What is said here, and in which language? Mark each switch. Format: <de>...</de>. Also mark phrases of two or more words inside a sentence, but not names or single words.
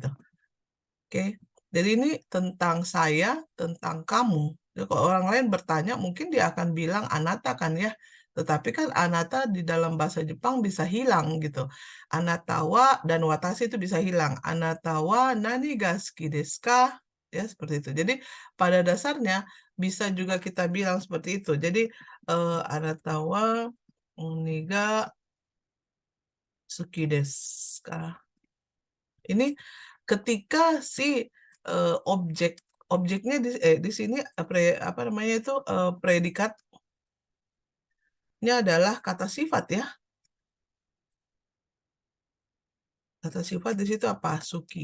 <id>Oke. Jadi ini tentang saya, tentang kamu. Jadi kalau orang lain bertanya, mungkin dia akan bilang anata kan ya. Tetapi kan anata di dalam bahasa Jepang bisa hilang gitu. Anatawa dan watashi itu bisa hilang.</id> <ja>あなたはなにが好きですか? Ya,</ja> <id>seperti itu. Jadi pada dasarnya bisa juga kita bilang seperti itu.</id> <ja>Jadi あなたはにが好きですか?</ja> <id>Ini ketika si objek objeknya di sini apa namanya itu predikatnya adalah kata sifat ya. Kata sifat di situ apa? Suki.</id>